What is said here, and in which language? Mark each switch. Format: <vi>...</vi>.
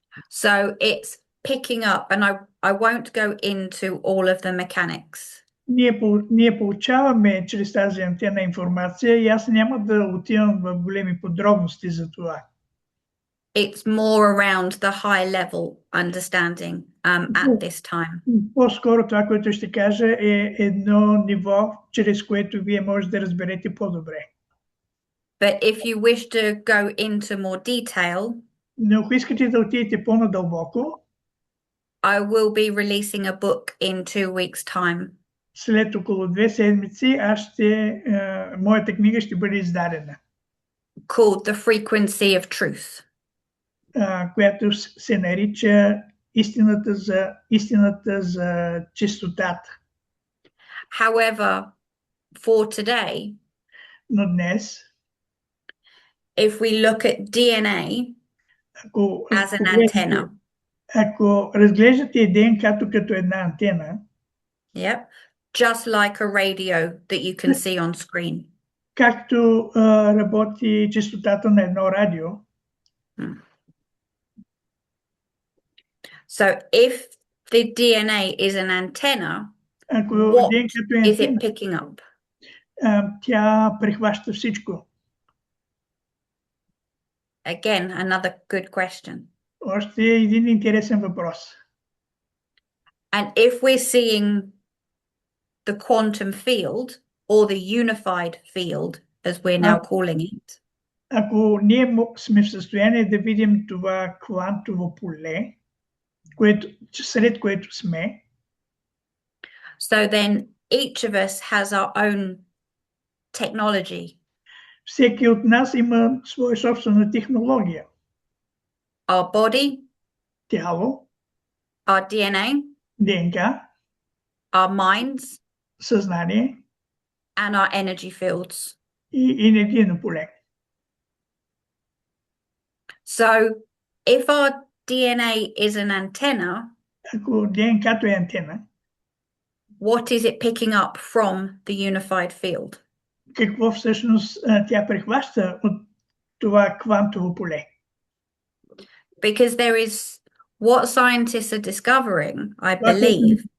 <en>So it's picking up, and I won't go into all of the mechanics.</en> <bg>Ние получаваме чрез тази антена информация и аз няма да отивам в големи подробности за това.</bg> <en>It's more around the high level understanding at this time.</en> <bg>По-скоро това, което ще кажа, е едно ниво, чрез което вие може да разберете по-добре.</bg> <en>But if you wish to go into more detail,</en> <bg>но ако искате да отидете по-надълбоко,</bg> <en>I will be releasing a book in 2 weeks' time.</en> <bg>След около 2 седмици моята книга ще бъде издадена.</bg> <en>Called The Frequency of Truth.</en> <bg>Която се нарича истината за честотата.</bg> <en>However, for today,</en> <bg>но днес,</bg> <en>if we look at DNA as an antenna,</en> <bg>ако разглеждате ДНК-то като една антена,</bg> <en>yep, just like a radio that you can see on screen.</en> <bg>Както работи честотата на едно радио.</bg> <en>So if the DNA is an antenna, what is it picking up?</en> <bg>Тя прихваща всичко.</bg> <en>Again, another good question.</en> <bg>Още един интересен въпрос.</bg> <en>And if we're seeing the quantum field or the unified field, as we're now calling it.</en> <bg>Ако ние сме в състояние да видим това квантово поле, сред което сме,</bg> <en>so then each of us has our own technology.</en> <bg>Всеки от нас има своя собствена технология.</bg> <en>Our body,</en> <bg>тяло,</bg> <en>our DNA,</en> <bg>ДНК,</bg> <en>our minds,</en> <bg>съзнание</bg> <en>and our energy fields.</en> <bg>И енергийно поле.</bg> <en>So if our DNA is an antenna,</en> <bg>Ако ДНК-то е антена,</bg> <en>what is it picking up from the unified field?</en> <bg>какво всъщност тя прихваща от това квантово поле?</bg> <en>Because there is what scientists are discovering, I believe,</en>